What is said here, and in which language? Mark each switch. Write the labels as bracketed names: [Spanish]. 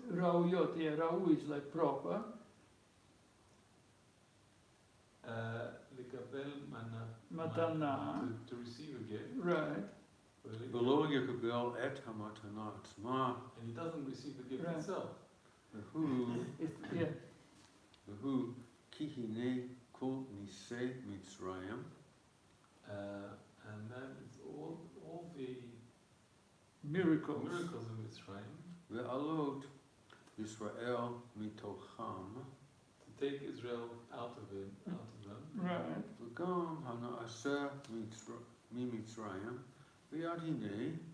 [English] Rauyot, yeah, rau is like proper. [Hebrew] לקבל מנה Matana. [English] to receive a gift. Right. [Hebrew] ולא יקבל את המתנה עצמה, [English] And he doesn't receive the gift Right. itself. [Hebrew] והוא, [English] Yeah. [Hebrew] והוא כי הנה כל ניסי מצרים, [English] And that is all the Miracles. miracles of Mitzrayim, [Hebrew] ועלות ישראל מתוכם, [English] to take Israel out of them. Right. [Hebrew] וגם הנעשה ממצרים, ויד הנה,